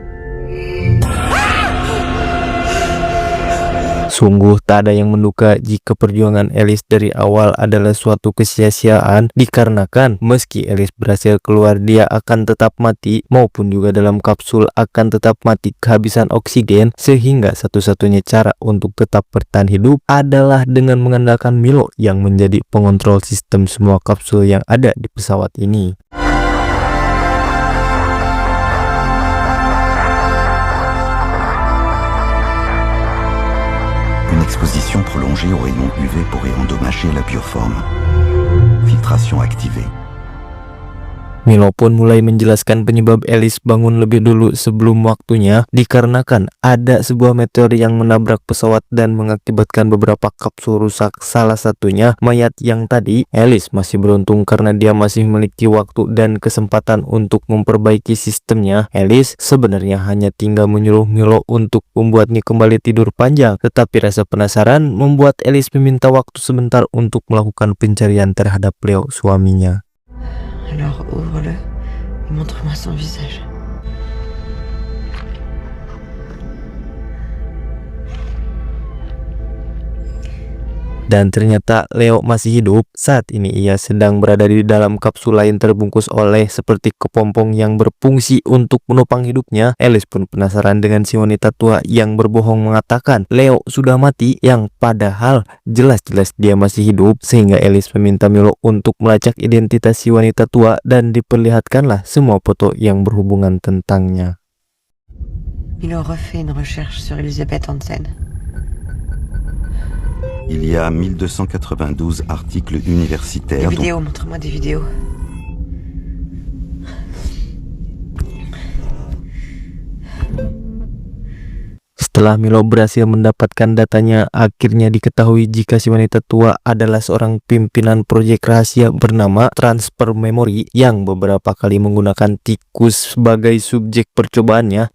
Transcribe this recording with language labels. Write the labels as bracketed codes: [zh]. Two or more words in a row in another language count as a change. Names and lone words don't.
[id] sungguh tak ada yang menduga jika perjuangan Alice dari awal adalah suatu kesia-siaan, dikarenakan meski Alice berhasil keluar, dia akan tetap mati, maupun juga dalam kapsul akan tetap mati kehabisan oksigen, sehingga satu-satunya cara untuk tetap bertahan hidup adalah dengan mengandalkan Milo yang menjadi pengontrol sistem semua kapsul yang ada di pesawat ini. [fr] Une exposition prolongée aux rayons UV pourrait endommager la pure forme. Filtration activée. [id] Milo pun mulai menjelaskan penyebab Alice bangun lebih dulu sebelum waktunya dikarenakan ada sebuah meteor yang menabrak pesawat dan mengakibatkan beberapa kapsul rusak. Salah satunya mayat yang tadi. Alice masih beruntung karena dia masih memiliki waktu dan kesempatan untuk memperbaiki sistemnya. Alice sebenarnya hanya tinggal menyuruh Milo untuk membuatnya kembali tidur panjang, tetapi rasa penasaran membuat Alice meminta waktu sebentar untuk melakukan pencarian terhadap Leo, suaminya. [fr] Alors ouvre-le et montre-moi son visage. [id] Dan ternyata Leo masih hidup. Saat ini ia sedang berada di dalam kapsul lain terbungkus oleh seperti kepompong yang berfungsi untuk menopang hidupnya. Alice pun penasaran dengan si wanita tua yang berbohong mengatakan Leo sudah mati, yang padahal jelas-jelas dia masih hidup. Sehingga Alice meminta Milo untuk melacak identitas si wanita tua dan diperlihatkanlah semua foto yang berhubungan tentangnya. [fr] Milo refait une recherche sur Elisabeth Hansen. Il y a 1292 articles universitaires. Des vidéos, montre-moi des vidéos. [id] Setelah Milo berhasil mendapatkan datanya, akhirnya diketahui jika si wanita tua adalah seorang pimpinan proyek rahasia bernama Transfer Memory yang beberapa kali menggunakan tikus sebagai subjek percobaannya.